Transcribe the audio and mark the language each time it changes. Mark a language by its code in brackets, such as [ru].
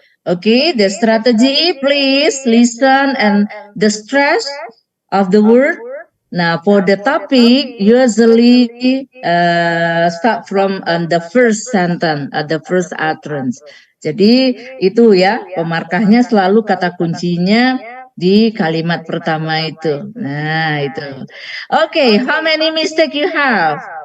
[en] Okay, the strategy, please listen and the stress of the word. Now, for the topic, usually start from the first sentence, the first utterance. [id] Jadi itu ya, pemarkahnya selalu kata kuncinya di kalimat pertama itu. Nah, itu. [en] Okay, how many mistake you have?